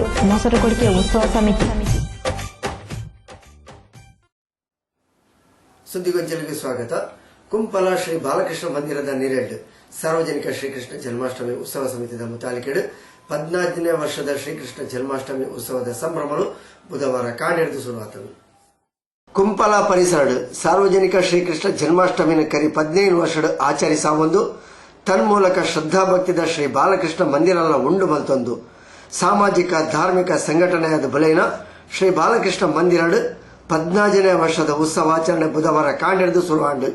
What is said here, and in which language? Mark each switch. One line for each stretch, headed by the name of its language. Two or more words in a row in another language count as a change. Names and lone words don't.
Tulu: ಮೊಸರುಕೊಡಿಗೆ ಉತ್ಸವ ಸಮಿತಿ. ಸುದ್ದಿಗೊಂಚಲಿಗೆ ಸ್ವಾಗತ. ಕುಂಪಲ ಶ್ರೀ ಬಾಲಕೃಷ್ಣ ಮಂದಿರದ ನೀರೆಡ್ ಸಾರ್ವಜನಿಕ ಶ್ರೀಕೃಷ್ಣ ಜನ್ಮಾಷ್ಟಮಿ ಉತ್ಸವ ಸಮಿತಿಯ ಮುತಾಲಿಕೆಡು 14ನೇ ವರ್ಷದ ಶ್ರೀಕೃಷ್ಣ ಜನ್ಮಾಷ್ಟಮಿ ಉತ್ಸವದ ಸಂಭ್ರಮಗಳು ಬುಧವಾರ ಕಾಣೆರೆದು ಶುರುವಾತವು. ಕುಂಪಲ ಪರಿಸರ ಸಾರ್ವಜನಿಕ ಶ್ರೀಕೃಷ್ಣ ಜನ್ಮಾಷ್ಟಮಿನ ಕರಿ 15 ವರ್ಷದ ಆಚರಿಸಾವೊಂದು ತನ್ಮೂಲಕ ಶ್ರದ್ಧಾಭಕ್ತಿದ ಶ್ರೀ ಬಾಲಕೃಷ್ಣ ಮಂದಿರನ ಉಂಡು ಮಲ್ತೊಂದು ಸಾಮಾಜಿಕ ಧಾರ್ಮಿಕ ಸಂಘಟನೆಯಾದ ಬಲೆನ ಶ್ರೀ ಬಾಲಕೃಷ್ಣ ಮಂದಿರಡ್ 14ನೇ ವರ್ಷದ ಉತ್ಸವಾಚರಣೆ ಬುಧವಾರ ಕಾಣೆರೆದು ಶುರುವಾಂಡು.